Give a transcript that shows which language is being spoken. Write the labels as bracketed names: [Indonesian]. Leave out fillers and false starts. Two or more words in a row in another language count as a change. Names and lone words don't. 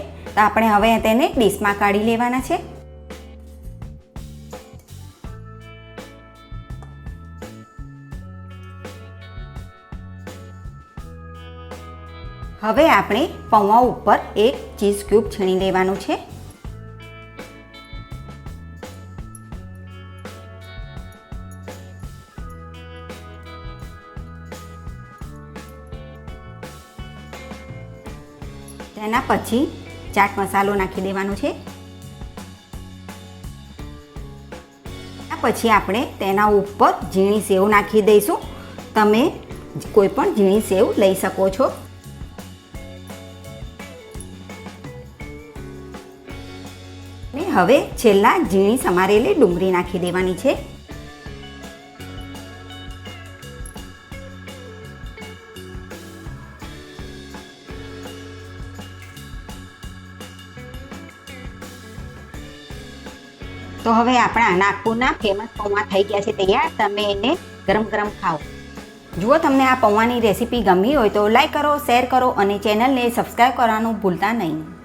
[Gujarati] તો આપણે હવે તેને ડિશમાં કાઢી લેવાના છે। હવે આપણે પૌવા ઉપર એક ચીજ ક્યૂબ છીણી લેવાનું છે। તેના પછી ચાટ મસાલો નાખી દેવાનો છે। પછી આપણે તેના ઉપર ઝીણી સેવ નાખી દઈશું। તમે કોઈ પણ ઝીણી સેવ લઈ શકો છો। ને હવે છેલ્લા ઝીણી સમારેલી ડુંગળી નાખી દેવાની છે। તો હવે આપણા નાગપુરના ફેમસ પૌવા થઈ ગયા છે તૈયાર। તમે એને ગરમ ગરમ ખાઓ। જો તમને આ પૌવાની રેસિપી ગમી હોય તો લાઇક કરો, શેર કરો ઔર ચેનલ ને સબ્સ્ક્રાઇબ કરવાનું ભૂલતા નહીં।